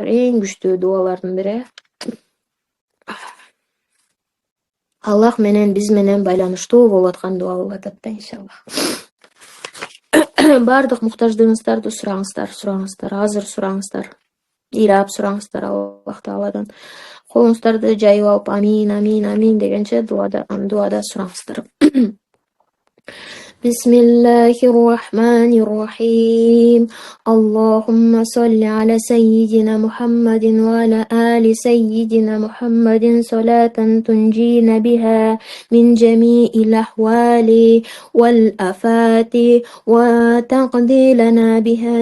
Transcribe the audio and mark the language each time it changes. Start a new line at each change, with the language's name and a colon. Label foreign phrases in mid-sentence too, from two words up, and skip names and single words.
Kyrgyz: Эң күчтүү дуалардын бири. Аллах менен биз менен байланыштуу болуп аткан дуа болуп атат да, иншаллах. Бардык муктаждыгыңыздарды сураңыздар, азыр сураңыздар. Ыйлап сураңыздар Аллах Тааладан. Колуңуздарды жайып алып амин, амин, амин дегенче дуада сураңыздар.
Arabic: بسم الله الرحمن الرحيم اللهم صل على سيدنا محمد وعلى آل سيدنا محمد صلاة تنجينا بها من جميع الأحوال والآفات وتقضي لنا بها